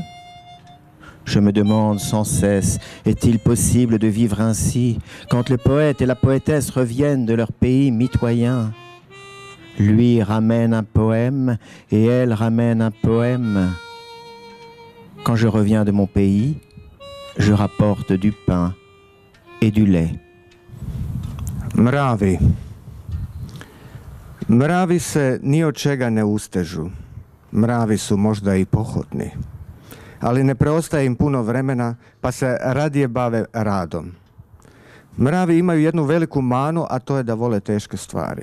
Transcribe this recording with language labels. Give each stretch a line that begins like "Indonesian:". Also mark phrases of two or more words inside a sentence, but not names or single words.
French: Je me demande sans cesse, est-il possible de vivre ainsi quand le poète et la poétesse reviennent de leur pays mitoyen ? Lui ramène un poème et elle ramène un poème. Quand je reviens de mon pays, je rapporte du pain et du lait.
Croatian: Mravi. Mravi se ni od čega ne ustežu. Mravi su možda i pohotni. Ali ne preostaje im puno vremena, pa se radije bave radom. Mravi imaju jednu veliku manu, a to je da vole teške stvari.